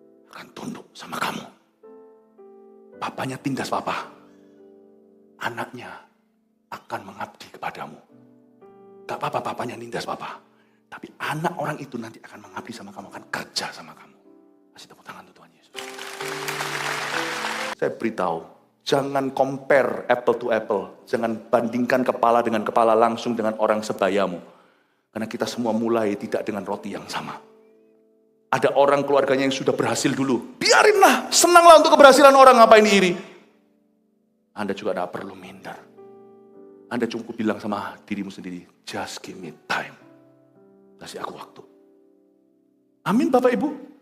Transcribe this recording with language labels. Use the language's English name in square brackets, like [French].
[Indonesian] Akan tunduk sama kamu. Papanya tindas Papa. Anaknya akan mengabdi kepadamu. Gak apa-apa papanya nindas Papa. Tapi anak orang itu nanti akan mengabdi sama kamu. Akan kerja sama kamu. Kasih tepuk tangan untuk Tuhan Yesus. Saya beritahu. Jangan [English] compare apple to apple. [Indonesian] Jangan bandingkan kepala dengan kepala langsung dengan orang sebayamu. Karena kita semua mulai tidak dengan roti yang sama. Ada orang keluarganya yang sudah berhasil dulu. Biarinlah, senanglah untuk keberhasilan orang, ngapain iri. Anda juga tidak perlu minder. Anda cukup bilang sama dirimu sendiri, [English] just give me time. [Indonesian] Kasih aku waktu. Amin Bapak Ibu.